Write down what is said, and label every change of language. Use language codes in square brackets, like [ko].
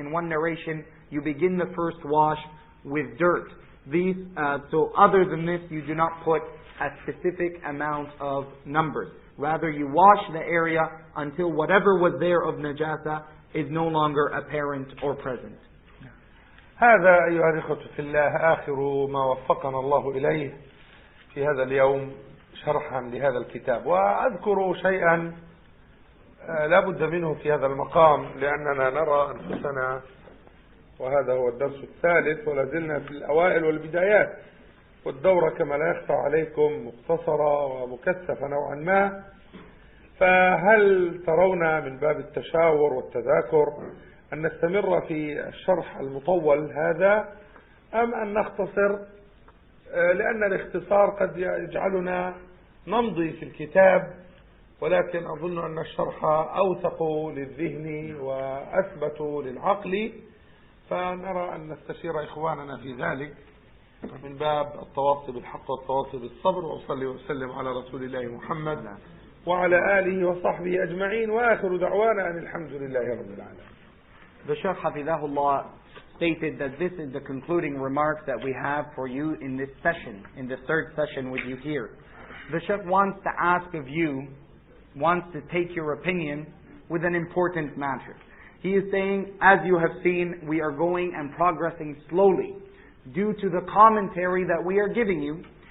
[en] In one narration, you begin the first wash with dirt. So other than this, you do not put a specific amount of numbers. Rather, you wash the area until whatever was there of najasa is no longer apparent or present. [ar] هذا أيها الإخوة في الله آخر ما وفقنا الله إليه في هذا اليوم شرحا لهذا الكتاب. وأذكر شيئا لا بد منه في هذا المقام، لأننا نرى أنفسنا، وهذا هو الدرس الثالث، ولازلنا في الأوائل والبدايات، والدورة كما لا يخفى عليكم مختصرة ومكثفة نوعا ما. فهل ترون من باب التشاور والتذاكر أن نستمر في الشرح المطول هذا، أم أن نختصر؟ لأن الاختصار قد يجعلنا نمضي في الكتاب، ولكن أظن أن الشرح أوثق للذهن وأثبت للعقل، فنرى أن نستشير إخواننا في ذلك من باب التواصي بالحق والتواصي بالصبر. وأصلي وأسلم على رسول الله محمد وعلى آله وصحبه أجمعين، وآخر دعوانا أن الحمد لله رب العالمين. [en] The Shaykh Hafidahullah stated that this is the concluding remarks that we have for you in this session, in the 3rd session with you here. The Shaykh wants to ask of you, wants to take your opinion with an important matter. He is saying, as you have seen, we are going and progressing slowly due to the commentary that we are giving you.